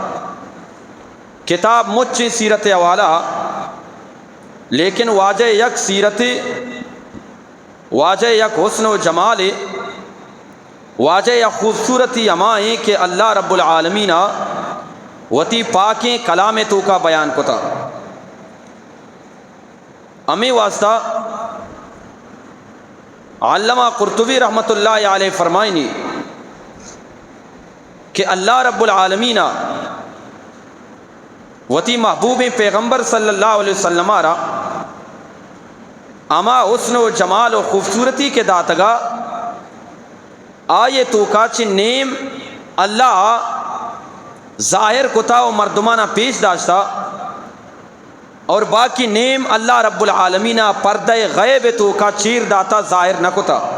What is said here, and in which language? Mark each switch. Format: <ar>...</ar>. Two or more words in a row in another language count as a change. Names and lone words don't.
<bal>کتاب مچ سیرت والا لیکن واجہ یک سیرت واجہ یک حسن و جمال واجہ یک خوبصورتی امائیں کہ اللہ رب العالمین وتی پاکیں کلام تو کا بیان کتا امی واسطہ علامہ قرطبی</bal> <ar>رحمۃ اللہ علیہ</ar> <bal>فرمائنی کہ اللہ رب العالمین وتی محبوب پیغمبر</bal> <ar>صلی اللہ علیہ وسلم</ar> <bal>را اما حسن و جمال و خوبصورتی کے داتگا آئے تو کا چی نیم اللہ ظاہر کتا و مردمانہ پیش داشتا اور باقی نیم اللہ رب العالمین پردہ غیب تو کا چیر داتا ظاہر نہ کتا۔</bal>